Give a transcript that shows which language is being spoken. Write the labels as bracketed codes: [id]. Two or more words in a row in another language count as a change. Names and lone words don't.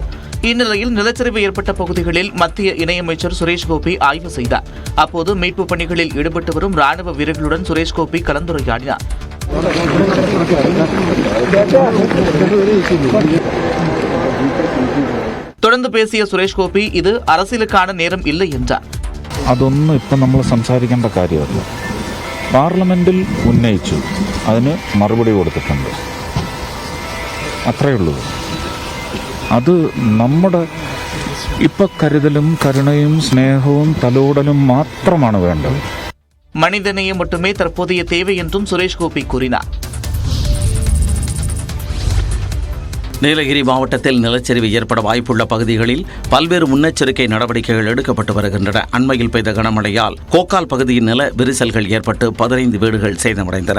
[ta] இந்நிலையில் நிலச்சரிவு ஏற்பட்ட பகுதிகளில் மத்திய இணையமைச்சர் சுரேஷ் கோபி ஆய்வு செய்தார். அப்போது மீட்புப் பணிகளில் ஈடுபட்டு வரும் ராணுவ வீரர்களுடன் சுரேஷ் கோபி கலந்துரையாடினார். தொடர்ந்து பேசிய സുരേഷ് ഗോപി ഇത് அரசியலுக்கான நேரம் இல்லை என்றார். [ml] അതൊന്നും ഇപ്പം നമ്മൾ സംസാരിക്കേണ്ട കാര്യമല്ല. പാർലമെന്റിൽ ഉന്നയിച്ചു, അതിന് മറുപടി കൊടുത്തിട്ടുണ്ട്, അത്രയേ ഉള്ളൂ. അത് നമ്മുടെ ഇപ്പം കരുതലും കരുണയും സ്നേഹവും തലോടലും മാത്രമാണ് വേണ്ടത്. [ta] மனிதநேயம் மட்டுமே தற்போதைய தேவை என்றும் சுரேஷ் கோபி கூறினார். நீலகிரி மாவட்டத்தில் நிலச்சரிவு ஏற்பட வாய்ப்புள்ள பகுதிகளில் பல்வேறு முன்னெச்சரிக்கை நடவடிக்கைகள் எடுக்கப்பட்டு வருகின்றன. அண்மையில் பெய்த கனமழையால் கோக்கால் பகுதியின் நில விரிசல்கள் ஏற்பட்டு 15 வீடுகள் சேதமடைந்தன.